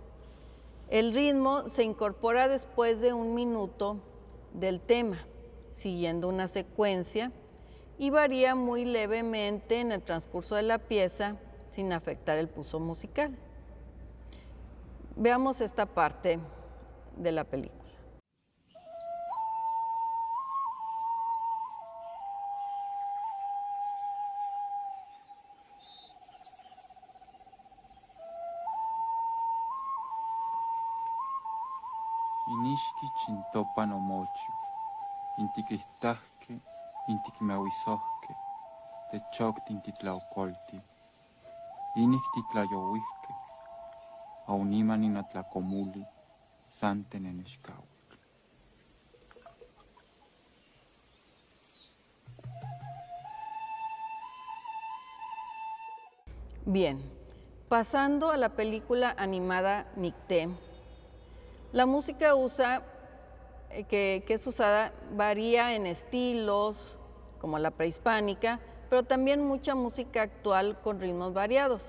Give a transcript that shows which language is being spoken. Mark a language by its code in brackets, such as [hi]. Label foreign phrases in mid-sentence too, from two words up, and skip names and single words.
[es] El ritmo se incorpora después de 1 minuto del tema, siguiendo una secuencia, y varía muy levemente en el transcurso de la pieza sin afectar el pulso musical. Veamos esta parte de la película. [nah] Inixki chintopa nomochu, intiquistahque, intiquimehuisohque, techoctin titlaucolti, inik titlayohuihque, auniman inatlacomuli, santen en escahuitl. [es] Bien, pasando a la película animada Nicté, la música que es usada varía en estilos, como la prehispánica, pero también mucha música actual con ritmos variados.